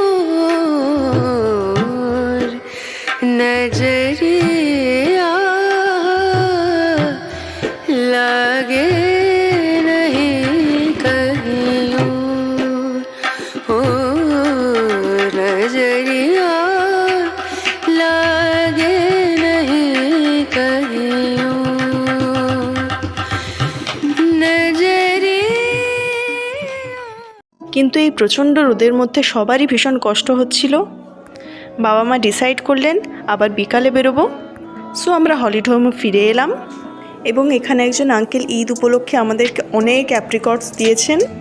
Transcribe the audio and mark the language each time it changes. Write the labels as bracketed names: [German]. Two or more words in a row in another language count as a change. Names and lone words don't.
[Hindi] और नजरिया लागे नहीं कहीं और नजरिया लागे नहीं कहीं नजरिया। [Bangla] কিন্তু এই প্রচণ্ড রোদের মধ্যে সবারই ভীষণ কষ্ট হচ্ছিল। বাবা মা ডিসাইড করলেন আবার বিকালে বেরোবো। সো আমরা [English] holiday home [Bangla] ফিরে এলাম এবং এখানে একজন আঙ্কেল ঈদ উপলক্ষে আমাদেরকে অনেক অ্যাপ্রিকটস দিয়েছেন।